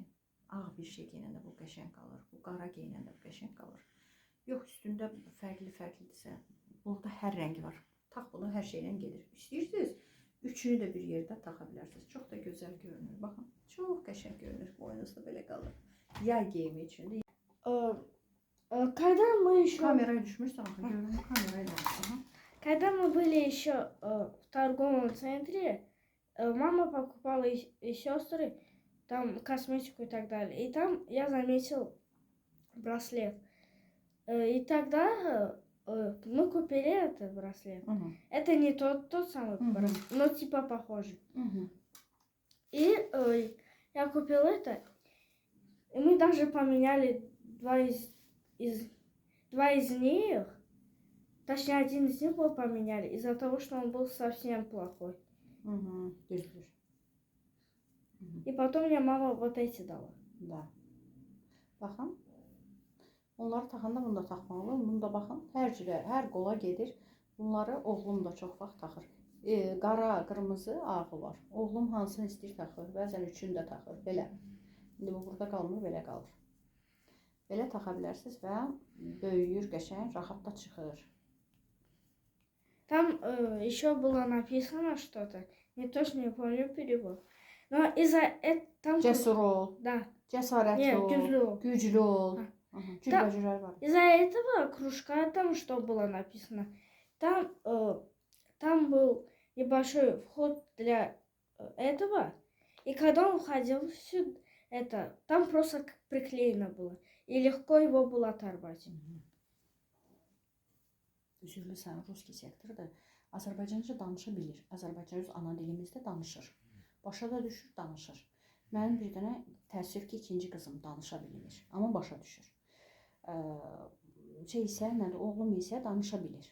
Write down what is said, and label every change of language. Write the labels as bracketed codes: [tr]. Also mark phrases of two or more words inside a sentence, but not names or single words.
[az] Ağ bir şey geyinəndə bu qəşəng qalır. Bu qara geyinəndə bu qəşəng qalır. Yox, üstündə fərqli-fərqlidirsə, burada hər rəngi var. Tax bunu hər şeylə gedir. İstəyirsiniz, üçünü də bir yerdə taxa bilərsiniz. Çox da gözəl görünür. Baxın, çox qəşəng görünür. Boynunuzda belə qalır. Yay geyimi üçündür. [ru] Когда мы еще... [az] Kameraya düşmürsən axı, görünür kamerayla. [ru] Когда мы были еще в торговом центре, мама покупала и сестры там косметику и так далее. И там я заметил браслет. И тогда мы купили этот браслет. Это не тот самый браслет, но типа похожий. И я купил это. И мы даже поменяли два из них. Точнее, один из них был поменяли из-за того, что он был совсем плохой. И потом мне мама вот эти дала. [az] Da. Baxın. Onları taxanda bunu da taxmalı. Bunu da baxın. Hər cürə, hər qola gedir. Bunları oğlum da çox vaxt taxır. Qara, qırmızı, ağ var. Oğlum hansını istəyir taxır. Bəzən üçünü də taxır. Belə. İndi bu burada qalmır, belə qalır. Belə taxa bilərsiniz və böyüyür, qəşəng, rahat da çıxır. [ru] Там еще было написано что-то. Не точно не помню перевод. Но из-за этого... [az] Cəsur ol. [ru] Да. [az] Cəsarətli ol. Güclü ol. Güclü ol. Cürbəcürlər var. [ru] Из-за этого кружка там что было написано? Там был небольшой вход для этого. И когда он входил сюда, там просто приклеено было. И легко его было оторвать. [az] üzrlüsən, ruski sektordur. Azərbaycanca danışa bilir. Azərbaycan öz ana dilimizdə danışır. Başa da düşür, danışır. Mənim bir dənə təəssüf ki, ikinci qızım danışa bilmir, amma başa düşür. Şey isə, nədir, oğlum isə danışa bilir.